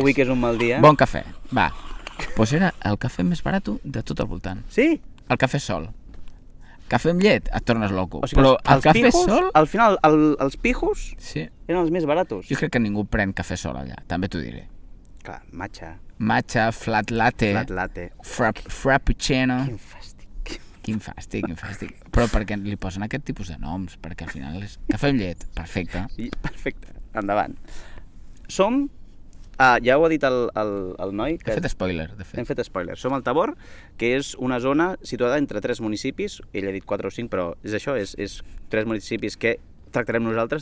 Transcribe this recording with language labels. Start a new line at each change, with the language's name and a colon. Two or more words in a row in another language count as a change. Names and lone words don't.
Catalan: Avui que és un mal dia... Bon cafè, va. Pues era el cafè més barat de tot el voltant. Sí? El cafè sol. Cafè amb llet, et tornes loco. O sigui, Però el els cafè pijos, sol... al final, els pijos Sí. eren els més baratos. Jo crec que ningú pren cafè sol allà, també t'ho diré. Clar, matcha,
English: Matcha, flat latte, flat latte.
Catalan: frappuccino... Quin fàstic. Quin fàstic. Però perquè li posen aquest tipus de noms, perquè al final és cafè amb llet, perfecte. Sí, perfecte, endavant. Som, ja ho ha dit el noi, He que fet spoiler, de fet. hem fet spoiler. Som al Tabor, que és una zona situada entre 3 municipis, ell ha dit 4 o 5, però és això, és 3 municipis que tractarem nosaltres.